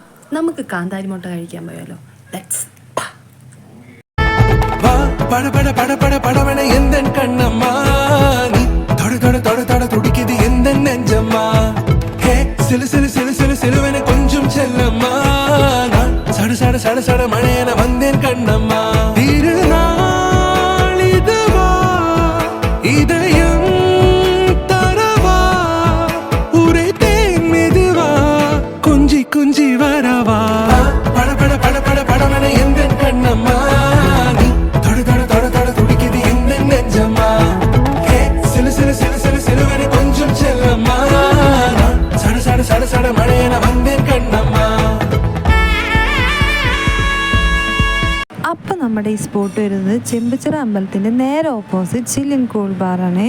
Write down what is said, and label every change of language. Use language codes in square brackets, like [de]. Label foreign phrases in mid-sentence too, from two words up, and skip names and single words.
[ml] നമുക്ക് കാന്താരി മുട്ട കഴിക്കാൻ പോയാലോ? ലെറ്റ്സ്. [ta] பட பட பட பட படவன எந்த கண்ணம்மா நீ தொட தொட தொட தொட துடிக்குது எந்த நெஞ்சம்மா ஹே சிலு சிலு சிலு சிலு சிலுவன கொஞ்சம் செல்லம்மா நான் சட சட சட சட மழையன வந்தேன் கண்ணம்மா திருநாள் இதுவா இதயம் தரவா உரைத்தேன் மெதுவா குஞ்சி குஞ்சி வரவா பட பட பட பட படவன எந்த கண்ணம்மா [ml] അപ്പം നമ്മുടെ ഈ സ്പോട്ട് വരുന്നത് ചെമ്പച്ചിറ അമ്പലത്തിൻ്റെ നേരെ ഓപ്പോസിറ്റ് ചില്ലിൻ കൂൾ ബാറാണ്.